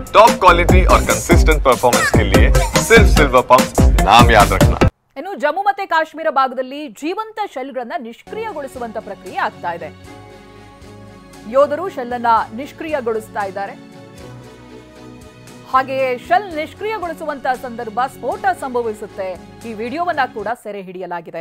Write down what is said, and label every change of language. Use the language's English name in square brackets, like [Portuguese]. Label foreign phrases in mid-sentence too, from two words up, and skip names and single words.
[English] top quality [Hindi] और [English] consistent performance [Hindi] के लिए सिर्फ सिल्वर पंप नाम याद रखना। [Kannada] ಇನ್ನು ಜಮ್ಮು ಮತ್ತೆ ಕಾಶ್ಮೀರ ಭಾಗದಲ್ಲಿ ಜೀವಂತ ಶೆಲ್ಗಳನ್ನ ನಿಷ್ಕ್ರಿಯಗೊಳಿಸುವಂತ ಪ್ರಕ್ರಿಯೆ ಆಗ್ತಾ ಇದೆ. ಯೋಧರು ಶೆಲ್ ಅನ್ನ ನಿಷ್ಕ್ರಿಯಗೊಳಿಸ್ತಾ ಇದ್ದಾರೆ. ಹಾಗೆಯೇ ಶೆಲ್ ನಿಷ್ಕ್ರಿಯಗೊಳಿಸುವಂತ ಸಂದರ್ಭ ಸ್ಫೋಟ ಸಂಭವಿಸುತ್ತೆ. ಈ ವಿಡಿಯೋವನ್ನ ಕೂಡ ಸೆರೆ ಹಿಡಿಯಲಾಗಿದೆ.